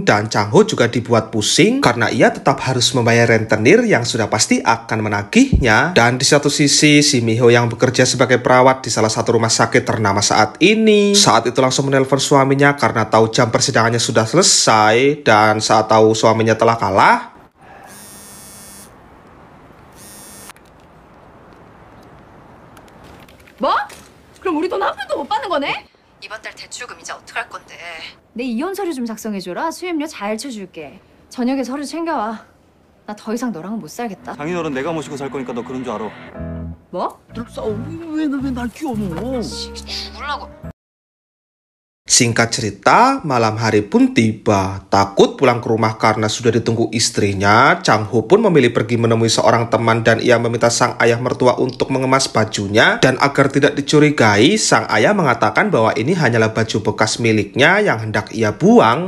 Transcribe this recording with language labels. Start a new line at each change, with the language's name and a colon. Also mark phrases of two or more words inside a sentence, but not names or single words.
Indonesian: Dan Chang Ho juga dibuat pusing karena ia tetap harus membayar rentenir yang sudah pasti akan menagihnya. Dan di satu sisi si Miho yang bekerja sebagai perawat di salah satu rumah sakit ternama saat ini, saat itu langsung menelpon suaminya karena tahu jam persidangannya sudah selesai. Dan saat tahu suaminya telah kalah,
Korean: 뭐? 그럼 우리 돈 한 푼도 못 받는 거네? 이번 달 대출금 이자 어떡할 건데? 내 이혼 서류 좀 작성해줘라. 수임료 잘 쳐줄게. 저녁에 서류 챙겨와. 나 더 이상 너랑은 못 살겠다. 장인어른 내가 모시고 살 거니까 너 그런 줄 알아. 뭐? 늘 싸워. 왜 날 끼워넣어? 죽을라고.
Indonesian: Singkat cerita, malam hari pun tiba. Takut pulang ke rumah karena sudah ditunggu istrinya, Chang Ho pun memilih pergi menemui seorang teman dan ia meminta sang ayah mertua untuk mengemas bajunya. Dan agar tidak dicurigai, sang ayah mengatakan bahwa ini hanyalah baju bekas miliknya yang hendak ia buang.